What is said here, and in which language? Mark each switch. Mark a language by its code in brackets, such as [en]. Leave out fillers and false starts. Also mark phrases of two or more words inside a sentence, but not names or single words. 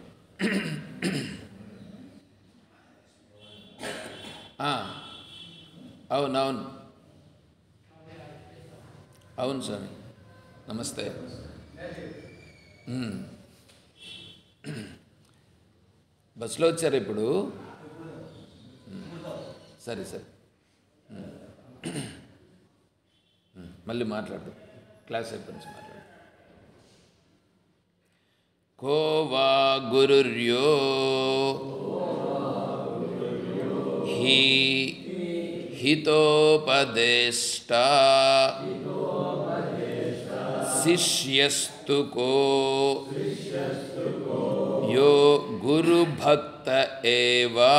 [te] అవునవును అవును స్వామి, నమస్తే. బస్సులో వచ్చారు ఇప్పుడు? సరే సరే, మళ్ళీ మాట్లాడు, క్లాస్ అయిపోయి నుంచి మాట్లాడు. [sa] को वा गुरुर्यो हि हितोपदेष्टा शिष्यस्तु को यो गुरुभक्त एव